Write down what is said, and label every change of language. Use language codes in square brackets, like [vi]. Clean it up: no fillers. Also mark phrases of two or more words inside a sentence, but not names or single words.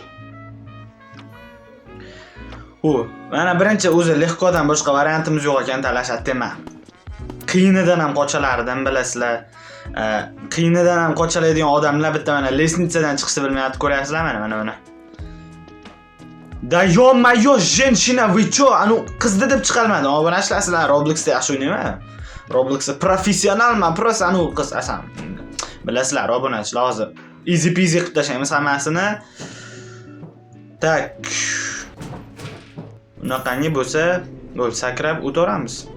[uz] Mana birinchi o'zi lehkodan boshqa variantimiz yo'q ekan, talashatdim. Qiyinidan ham qochalardim, bilasizlar. Qiyinidan ham qochiladigan odamlar bitta mana lesnitsadan chiqishni bilmayapti, ko'ryapsizlar mana. [ru] Да ё женщина, вы чё? [uz] Anu qizni deb chiqarmadi. Obunachilar sizlar Robloxda yaxshi o'ynayman. Robloxda professionalman, просто anu qiz asam. Bilasizlar, obunachilar hozir [en] easy peasy [uz] qilib tashlaymiz hammasini. Tak. Bunaqangi bo'lsa, sakrab o'tiramiz.